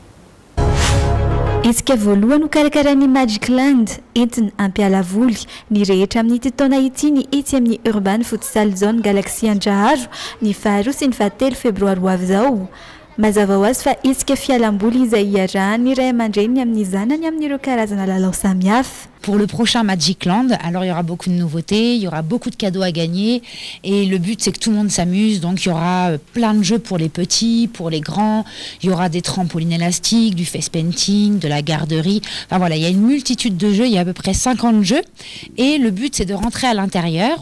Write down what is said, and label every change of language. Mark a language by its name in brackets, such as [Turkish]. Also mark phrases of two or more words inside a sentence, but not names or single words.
[Malagasy] Isika voalohany ho karakaran'ny Magic Land entina ampiala voly ny rehetra amin'ny taona ity ny etsy amin'ny urban futsal zone Galaxy Andraharo ny 2 sy ny 3 febroary ho avy izao. Mazava ho azy fa isika fialamboly izay iarahany ray aman-dreny amin'ny zanany amin'ireo karazana lalao samihafa. [French] pour le prochain Magic Land. Alors il y aura beaucoup de nouveautés, il y aura beaucoup de cadeaux à gagner et le but c'est que tout le monde s'amuse. Donc il y aura plein de jeux pour les petits, pour les grands, il y aura des trampolines élastiques, du [English] face painting, [French] de la garderie. Enfin voilà, il y a une multitude de jeux, il y a à peu près 50 jeux et le but c'est de rentrer à l'intérieur.